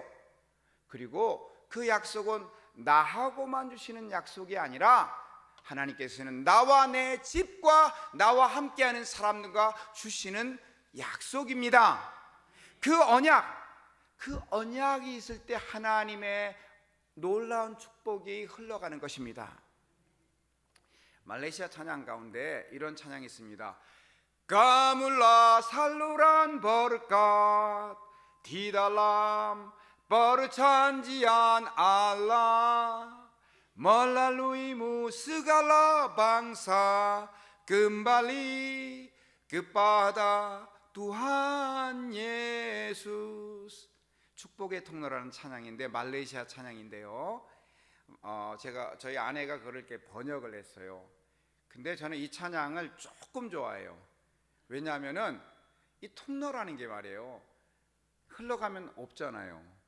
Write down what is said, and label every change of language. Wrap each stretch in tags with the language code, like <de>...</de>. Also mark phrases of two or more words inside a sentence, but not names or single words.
<ko>그리고 그 약속은 나하고만 주시는 약속이 아니라 하나님께서는 나와 내 집과 나와 함께하는 사람들과 주시는 약속입니다. 그 언약이 있을 때 하나님의 놀라운 축복이 흘러가는 것입니다. 말레이시아 찬양 가운데 이런 찬양이 있습니다.</ko> <id>Kamulah saluran berkat di dalam perjanjian Allah, melaluimu segala bangsa kembali kepada Tuhan Yesus.</id> <ko>축복의 통로라는 찬양인데 말레이시아 찬양인데요. 저희 아내가 그걸 이렇게 번역을 했어요. 근데 저는 이 찬양을 조금 좋아해요. 왜냐하면은 이 통로라는 게 말이에요. 흘러가면 없잖아요.</ko>